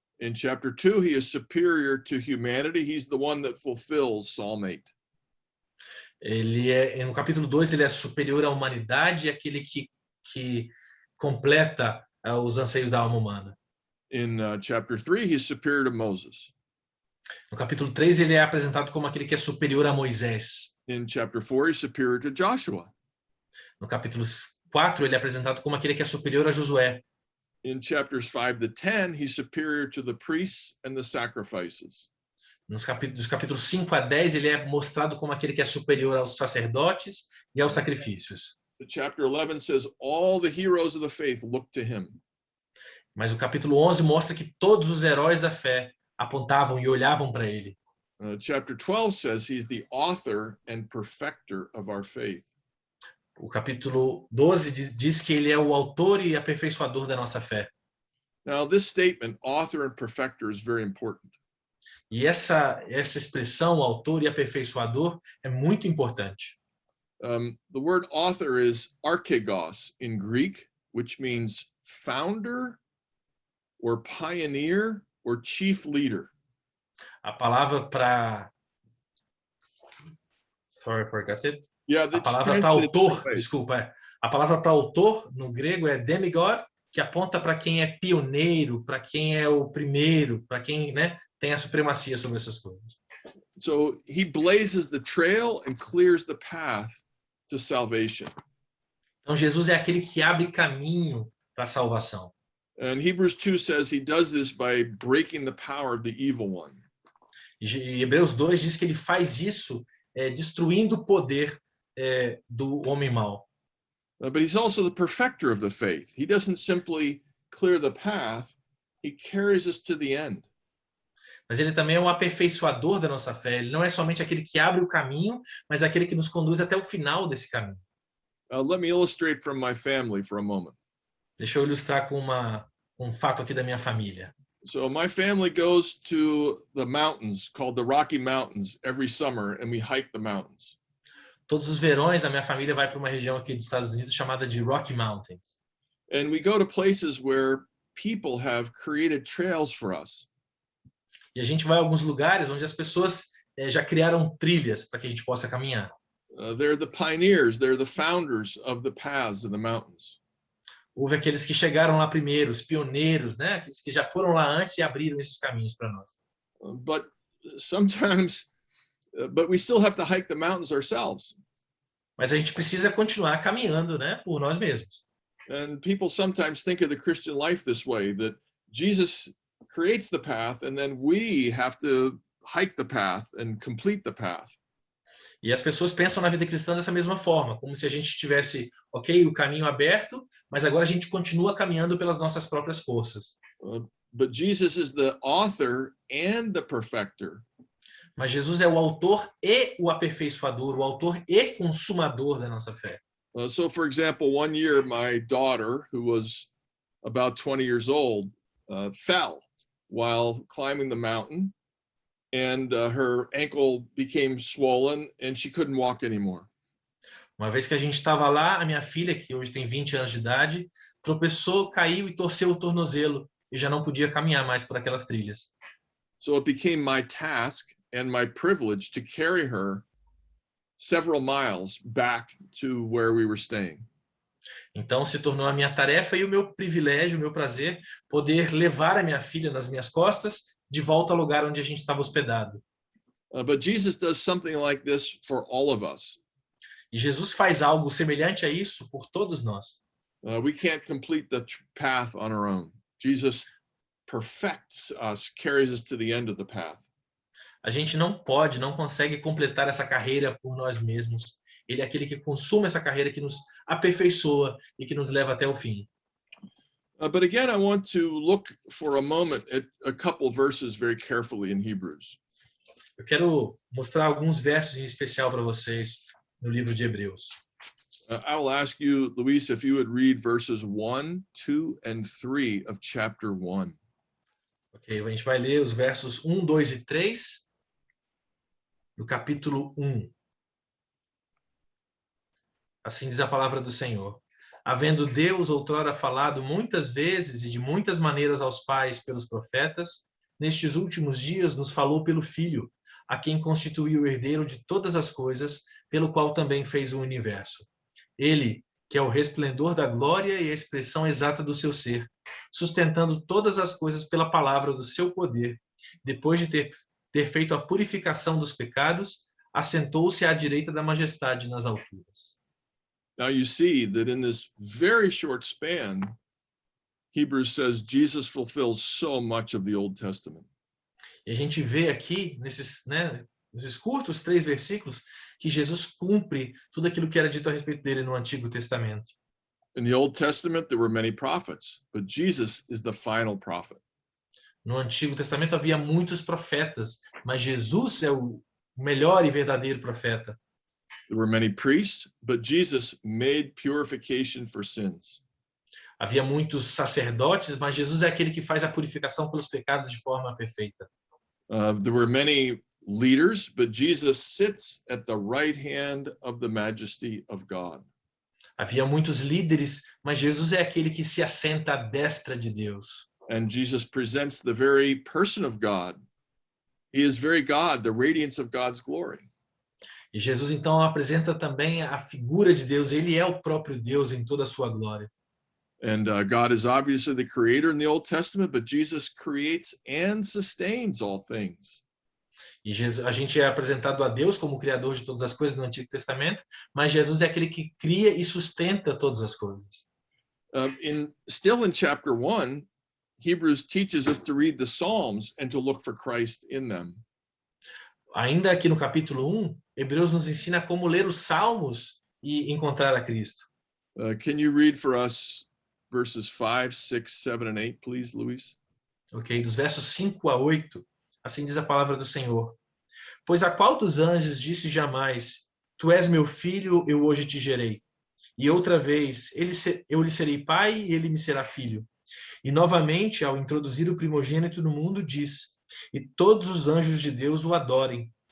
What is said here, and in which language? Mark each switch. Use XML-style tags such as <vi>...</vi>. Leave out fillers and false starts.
<en>In chapter 2, he is superior to humanity. He's the one that fulfills Psalm 8.</en> <pt>No capítulo 2, ele é superior à humanidade, aquele que completa os anseios da alma humana.</pt> <en>In chapter 3, he's superior to Moses.</en> <pt>No capítulo 3, ele é apresentado como aquele que é superior a Moisés.</pt> <en>In chapter 4, he's superior to Joshua.</en> <pt>No capítulo 4, ele é apresentado como aquele que é superior a Josué.</pt> <en>In chapters 5 to 10, he's superior to the priests and the sacrifices.</en> <pt>Dos capítulos 5 a 10, ele é mostrado como aquele que é superior aos sacerdotes e aos sacrifícios.</pt> <en>The chapter 11 says all the heroes of the faith look to him.</en> <pt>Mas o capítulo 11 mostra que todos os heróis da fé apontavam e olhavam para ele.</pt> <en>Chapter 12 says he's the author and perfecter of our faith.</en> <pt>O capítulo 12 diz que ele é o autor e aperfeiçoador da nossa fé.</pt> <en>Now, this statement, author and perfecter, is very important.</en> <pt>E essa expressão, autor e aperfeiçoador, é muito importante.</pt> <en>The word author is archegos in Greek, which means founder or pioneer or chief leader.</en> <pt>A palavra para...</pt> <en>Sorry, I forgot it. Yeah,</en> <pt>A palavra para autor, desculpa, a palavra para autor no grego é demigod, que aponta para quem é pioneiro, para quem é o primeiro, para quem, né, tem a supremacia sobre essas coisas.</pt> <en>So he blazes the trail and clears the path to salvation.</en> <pt>Então Jesus é aquele que abre caminho para a salvação.</pt> <en>And Hebrews 2 says he does this by breaking the power of the evil one.</en> <pt>E Hebreus 2 diz que ele faz isso destruindo o poder do homem mau.</pt> <en>But he's also the perfecter of the faith. He doesn't simply clear the path, he carries us to the end.</en> <pt>Mas ele também é um aperfeiçoador da nossa fé. Ele não é somente aquele que abre o caminho, mas aquele que nos conduz até o final desse caminho.</pt> <en>Let me illustrate from my family for a moment.</en> <pt>Deixa eu ilustrar com um fato aqui da minha família.</pt> <en>So my family goes to the mountains called the Rocky Mountains every summer and we hike the mountains.</en> <pt>Todos os verões a minha família vai para uma região aqui dos Estados Unidos chamada de Rocky Mountains.</pt> <en>And we go to places where people have created trails for us.</en> <pt>E a gente vai a alguns lugares onde as pessoas já criaram trilhas para que a gente possa caminhar.</pt> <en>They're the pioneers, they're the founders of the paths in the mountains.</en> <pt>Houve aqueles que chegaram lá primeiro, os pioneiros, né? Aqueles que já foram lá antes e abriram esses caminhos para nós.</pt> <en>But we still have to hike the mountains ourselves.</en> <pt>Mas a gente precisa continuar caminhando, né, por nós mesmos.</pt> <en>And people sometimes think of the Christian life this way, that Jesus creates the path and then we have to hike the path and complete the path.</en> <pt>E as pessoas pensam na vida cristã dessa mesma forma, como se a gente tivesse, o caminho aberto, mas agora a gente continua caminhando pelas nossas próprias forças.</pt> <en>But Jesus is the author and the perfecter.</en> <pt>Mas Jesus é o autor e o aperfeiçoador, o autor e consumador da nossa fé.</pt> <en>So, for example, one year my daughter, who was about 20 years old, fell while climbing the mountain, and her ankle became swollen, and she couldn't walk anymore.</en> <pt>Uma vez que a gente estava lá, a minha filha, que hoje tem 20 anos de idade, tropeçou, caiu e torceu o tornozelo, e já não podia caminhar mais por aquelas trilhas.</pt> <en>So it became my task and my privilege to carry her several miles back to where we were staying.</en> <pt>Então se tornou a minha tarefa e o meu privilégio, o meu prazer, poder levar a minha filha nas minhas costas de volta ao lugar onde a gente estava hospedado.</pt> <en>But Jesus does something like this for all of us.</en> <pt>E Jesus faz algo semelhante a isso por todos nós.</pt> <en>We can't complete the path on our own. Jesus perfects us, carries us to the end of the path.</en> <pt>A gente não consegue completar essa carreira por nós mesmos. Ele é aquele que consuma essa carreira, que nos aperfeiçoa e que nos leva até o fim.</pt> <en>But again, I want to look for a moment at a couple verses very carefully in Hebrews.</en> <pt>Eu quero mostrar alguns versos em especial para vocês no livro de Hebreus.</pt> <en>I will ask you, Luis, if you would read verses 1, 2, and 3 of chapter 1.</en> <pt>Ok, a gente vai ler os versos 1, 2 e 3 do capítulo 1. Assim diz a palavra do Senhor. Havendo Deus outrora falado muitas vezes e de muitas maneiras aos pais pelos profetas, nestes últimos dias nos falou pelo Filho, a quem constituiu o herdeiro de todas as coisas, pelo qual também fez o universo. Ele, que é o resplendor da glória e a expressão exata do seu ser, sustentando todas as coisas pela palavra do seu poder, depois de ter feito a purificação dos pecados, assentou-se à direita da majestade nas alturas.</pt> <en>Now you see that in this very short span, Hebrews says Jesus fulfills so much of the Old Testament.</en> <pt>E a gente vê aqui, nesses curtos 3 versículos, que Jesus cumpre tudo aquilo que era dito a respeito dele no Antigo Testamento.</pt> <en>In the Old Testament, there were many prophets, but Jesus is the final prophet.</en> <pt>No Antigo Testamento havia muitos profetas, mas Jesus é o melhor e verdadeiro profeta.</pt> <en>There were many priests, but Jesus made purification for sins.</en> <pt>Havia muitos sacerdotes, mas Jesus é aquele que faz a purificação pelos pecados de forma perfeita.</pt> <en>There were many leaders, but Jesus sits at the right hand of the majesty of God.</en> <pt>Havia muitos líderes, mas Jesus é aquele que se assenta à destra de Deus.</pt> <en>And Jesus presents the very person of God. He is very God, the radiance of God's glory.</en> <pt>E Jesus então apresenta também a figura de Deus. Ele é o próprio Deus em toda a sua glória.</pt> <en>And God is obviously the creator in the Old Testament, but Jesus creates and sustains all things.</en> <pt>E a gente é apresentado a Deus como o criador de todas as coisas no Antigo Testamento, mas Jesus é aquele que cria e sustenta todas as coisas.</pt> <en>Still in chapter 1, Hebrews teaches us to read the Psalms and to look for Christ in them.</en> <pt>Ainda aqui no capítulo 1, Hebreus nos ensina como ler os Salmos e encontrar a Cristo.</pt> <en>Can you read for us verses 5, 6, 7, and 8, please, Luis?</en> <pt>Ok, dos versos 5 a 8, assim diz a palavra do Senhor. Pois a qual dos anjos disse jamais, tu és meu filho, eu hoje te gerei. E outra vez, eu lhe serei pai e ele me será filho. E novamente, ao introduzir o primogênito no mundo, diz, e todos os anjos de Deus o adorem.</pt>